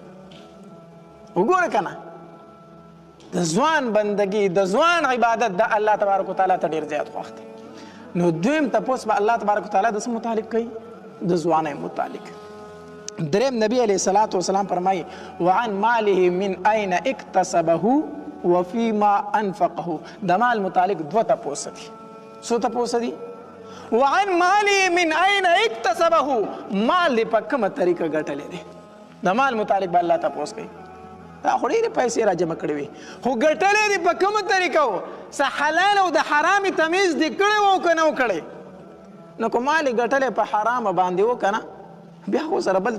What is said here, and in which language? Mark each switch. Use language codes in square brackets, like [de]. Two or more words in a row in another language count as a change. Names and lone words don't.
[ps] وو وګوره که نه د ځوان بندګي د ځوان عبادت د [ar] الله تبارک وتعالی [ps] ته ډېر زیات خوښ دی نو دویم تپوس به [ar] الله تبارک وتعالی [ps] د څه متعلق کوي د ځوانۍ متعلق دریم نبی [ar] علیه الصلاة والسلام [ps] فرمایي [ar] وعن ماله من أين اکتسبه وفيما انفقه [ps] د مال متعلق دوه تپوس دي څو تپوس دي [ar] وعن ماله من أين اکتسبه [ps] مال دې په کومه طریقه ګټلی دی د مال متعلق به الله تپوس کوي دا خو ډېرې پیسې را جمع کړې وي خو ګټلی دې په کومه طریقه و څه حلال او د حرامې تمیز دې کړی و که نه و کړی نو که مال یې ګټلی په حرامه باندې و که نه بیا خو سره بل